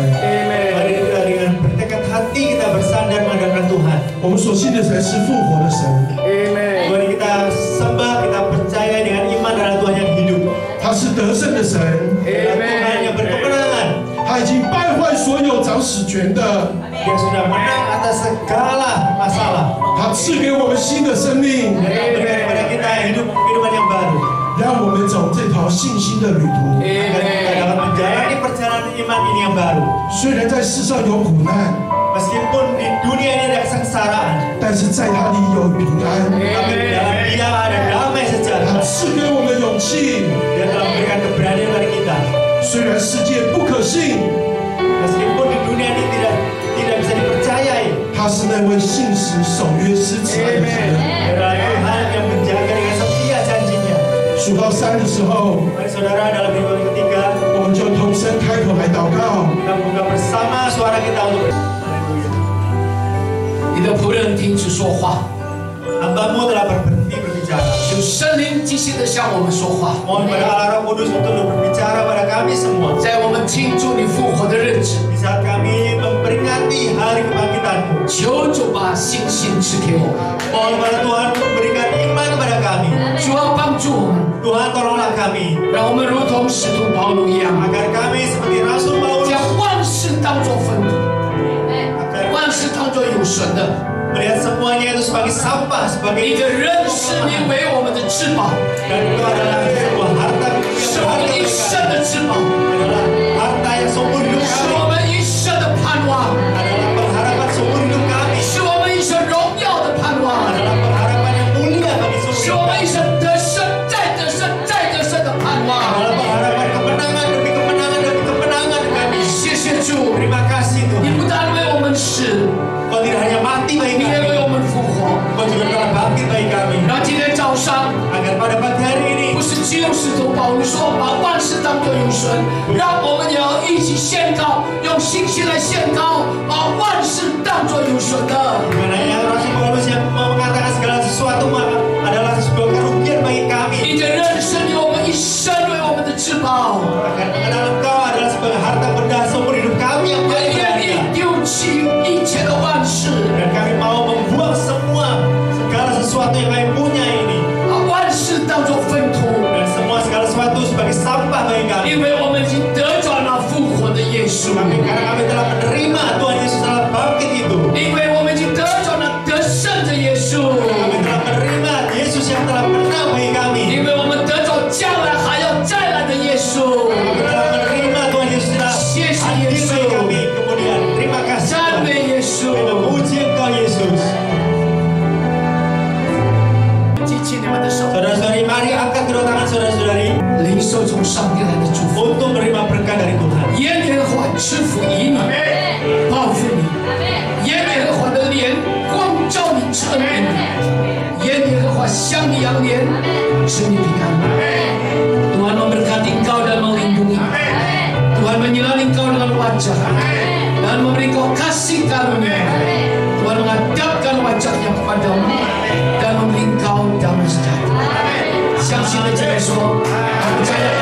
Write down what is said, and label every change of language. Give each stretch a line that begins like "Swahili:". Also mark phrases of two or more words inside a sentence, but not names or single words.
Indonesian: Mari kita dengan bertekad hati kita bersandar mengandalkan Tuhan.
Chinese: 我们所信的神是复活的神。
Indonesian: Mari kita sembah, kita percaya dengan iman adalah Tuhan yang hidup.
Chinese: 他是得胜的神。
Indonesian: Tuhan yang berkemenangan.
Chinese: 他已经败坏所有掌死权的。
Indonesian: Dia sudah menang atas segala masalah.
Chinese: 他赐给我们新的生命。
Indonesian: Dia berikan kepada kita kehidupan yang baru.
Chinese: 让我们走这条信心的旅途。
Indonesian: Agar kita dapat menjalani perjalanan iman ini yang baru.
Chinese: 虽然在世上有苦难，
Indonesian: Meskipun di dunia ini ada kesengsaraan,
Chinese: 但是在他里有平安。
Indonesian: tapi di dalam Dia ada damai
Chinese: 他
Indonesian: sejahtera.
Chinese: 赐给我们勇气。
Indonesian: Dia telah memberikan keberanian bagi kita.
Chinese: 虽然世界不可信，
Indonesian: Meskipun di dunia ini tidak bisa dipercayai,
Chinese: 他是那位信实守约施慈爱的神。
Indonesian: Adalah Tuhan yang menjaga dengan setia janjinya.
Chinese: 数到3的时候，
Indonesian: Mari saudara dalam minggu ketiga
Chinese: 我们就同声开口来祷告。
Indonesian: kita buka bersama suara kita untuk
Chinese: 你的仆人停止说话，
Indonesian: Hamba-Mu telah berhenti berbicara.
Chinese: 有圣灵即兴的向我们说话。
Indonesian: Mohon pada Allah Roh Kudus untuk berbicara pada kami semua.
Chinese: 在我们庆祝你复活的日子，
Indonesian: Di saat kami memperingati hari kebangkitan-Mu,
Chinese: 求主把信心赐给我们，
Indonesian: mohon pada Tuhan untuk berikan iman kepada kami.
Chinese: 主要帮助我们，
Indonesian: Tuhan tolonglah kami
Chinese: 让我们如同使徒保罗一样，
Indonesian: agar kami seperti Rasul Paulus
Chinese: 将万事当作粪土，
Indonesian: agar
Chinese: 万事当作有损的。
Indonesian: melihat semuanya itu sebagai sampah,
Chinese: 你
Indonesian: sebagai
Chinese: 的认识你为我们的至宝，
Indonesian: dan itu adalah sebuah harta
Chinese: 是我们一生的至宝，
Indonesian: adalah harta yang seumur hidup
Chinese: 是
Indonesian: kami,
Chinese: 我们一生的盼望，
Indonesian: adalah pengharapan seumur hidup kami,
Chinese: 是我们一生荣耀的盼望，
Indonesian: adalah pengharapan yang mulia bagi
Chinese: 是
Indonesian: seumur
Chinese: 我
Indonesian: hidup
Chinese: 们一
Indonesian: kami,
Chinese: 生得胜再得胜再得胜的盼望。
Indonesian: adalah pengharapan kemenangan demi kemenangan demi kemenangan kami.
Chinese: 谢谢主，
Indonesian: Terima kasih
Chinese: 你
Indonesian: Tuhan.
Chinese: 不但为我们死，
Indonesian: Kau tidak hanya mati bagi
Chinese: 你也
Indonesian: kami,
Chinese: 为我们复活。
Indonesian: Kau juga telah bangkit bagi kami.
Chinese: 让今天早上，
Indonesian: Agar pada pagi hari ini
Chinese: 不是只有使徒保罗说把万事当作有损，让我们也要一起宣告，用信心来宣告，把万事当作有损的。
Indonesian: bukan hanya Rasul Paulus yang mengatakan segala sesuatu adalah sebuah kerugian bagi kami.
Chinese: 你的认识你我们一生为我们的至宝，
Indonesian: Agar mengenal Engkau adalah sebagai harta benda seumur hidup kami yang
Chinese: 也
Indonesian: paling
Chinese: 愿
Indonesian: berharga.
Chinese: 意丢弃一切的万事，
Indonesian: Dan kami mau membuang semua segala sesuatu yang kami punya ini
Chinese: 把万事当作粪土，
Indonesian: dan semua segala sesuatu sebagai sampah bagi kami.
Chinese: 因为我们已经得着那复活的耶稣，
Indonesian: Karena kami telah menerima Tuhan Yesus telah bangkit itu.
Chinese: 因为我们已经得着那得胜的耶稣，
Indonesian: Kami telah menerima Yesus yang telah menang bagi kami.
Chinese: 因为我们得着将来还要再来的耶稣。
Indonesian: Kami telah menerima Tuhan Yesus telah Yesus. hadir bagi kami. Kemudian terima kasih
Chinese: 赞
Indonesian: Tuhan.
Chinese: 美耶稣！
Indonesian: Kami memuji Engkau Yesus.
Chinese: 举起你们的手，
Indonesian: Saudara-saudari, mari angkat kedua tangan saudara-saudari
Chinese: 领受从上帝来的祝福。
Indonesian: untuk menerima berkat dari Tuhan.
Chinese: 耶和华赐福于你，报复你；耶和华的脸光照你，赐恩给你；耶和华向你扬脸，使你平安。
Indonesian: Tuhan memberkati engkau dan melindungi. Tuhan menyinari engkau dengan wajah dan memberi engkau kasih karunia. Tuhan menghadapkan wajahnya kepadamu dan memberi engkau damai sejahtera.
Chinese: 相信的姐妹说，我在